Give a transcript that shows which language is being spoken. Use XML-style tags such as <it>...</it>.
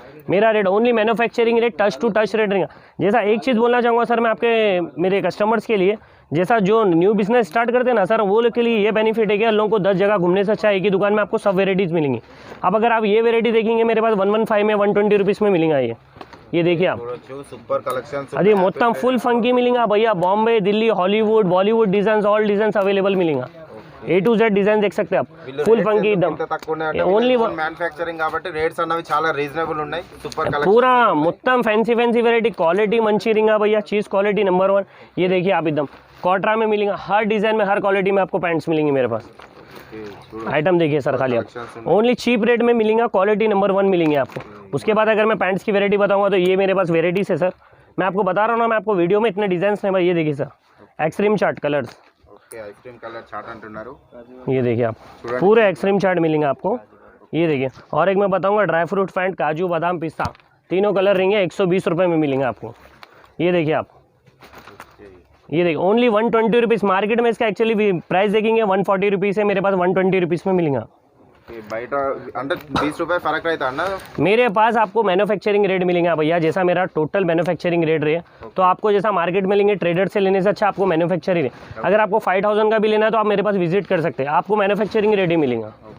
<hi>मेरा rate only manufacturing rate, touch to touch rate रहेगा। जैसा एक चीज़ बोलना चाहूँगा सर मैं आपके मेरे कस्टमर्स के लिए, जैसा जो न्यू बिजनेस स्टार्ट करते हैं ना सर, वो लोग के लिए ये बेनिफिट है कि लोगों को 10 जगह घूमने से अच्छा एक ही दुकान में आपको सब वेराइटीज़ मिलेंगी। अब अगर आप ये वेराइटी देखेंगे मेरे पास 115 में 120 रुपीज़ में मिलेगा। ये देखिए आप,</hi> <te>సూపర్ కలెక్షన్స్</te> <hi>अरे మొత్తం फुल फंकी मिलेगा भैया। Bombay, Delhi, Hollywood, Bollywood design, all design available मिलेगा। A to Z डिजाइन देख सकते हैं आप, फुल फंकी एकदम।</hi> <en>only</en> <te>మ్యానుఫ్యాక్చరింగ్ కాబట్టి రేట్స్ అన్నవి చాలా రీజనబుల్ ఉన్నాయి। సూపర్ కలెక్షన్</te> <hi>पूरा మొత్తం फैंसी वेराइटी, क्वालिटी मंची रिंगा भैया, चीज़ क्वालिटी नंबर 1। ये देखिए आप एकदम कॉटरा में मिलेगा, हर डिज़ाइन में, हर क्वालिटी में आपको पैंट्स मिलेंगी मेरे पास। आइटम देखिए सर, खाली आप ओनली चीप रेट में मिलेगा, क्वालिटी नंबर 1 मिलेंगे आपको। उसके बाद अगर मैं पैंट्स की वेराइटी बताऊंगा तो ये मेरे पास वेराइटीज़ है सर। मैं आपको बता रहा हूँ ना, मैं आपको वीडियो में इतने डिज़ाइन हैं भाई। ये देखिए sir, extreme chart colours,</hi> <te>ice cream colour chart అంటున్నారు।</te> <hi>ये देखिए आप, पूरे एक्सट्रीम चार्ट मिलेंगे आपको। ये देखिए, और एक मैं बताऊंगा ड्राई फ्रूट पैंट, काजू, बादाम, पिस्ता, तीनों कलर रहेंगे, 120 रुपये में मिलेंगे आपको। ये देखिए आप, ये देखिए ओनली 120 रुपीज़। मार्केट में इसका एक्चुअली प्राइस देखेंगे 140 रुपीज़ है, मेरे पास 120 रुपीज़ में मिलेगा।</hi> <te>బయట అంటే 20 రూపాయలు ఫరక్</te> <hi>रहता है ना? मेरे पास आपको मैन्युफैक्चरिंग रेट मिलेगा भैया। जैसा मेरा टोटल मैन्युफैक्चरिंग रेट रहे तो आपको जैसा मार्केट में लेंगे ट्रेडर से लेने से अच्छा आपको मैन्युफैक्चरिंग। अगर आपको 5000 का भी लेना है तो आप मेरे पास विजिट कर सकते हैं, आपको मैन्युफैक्चरिंग रेट ही मिलेगा।</hi>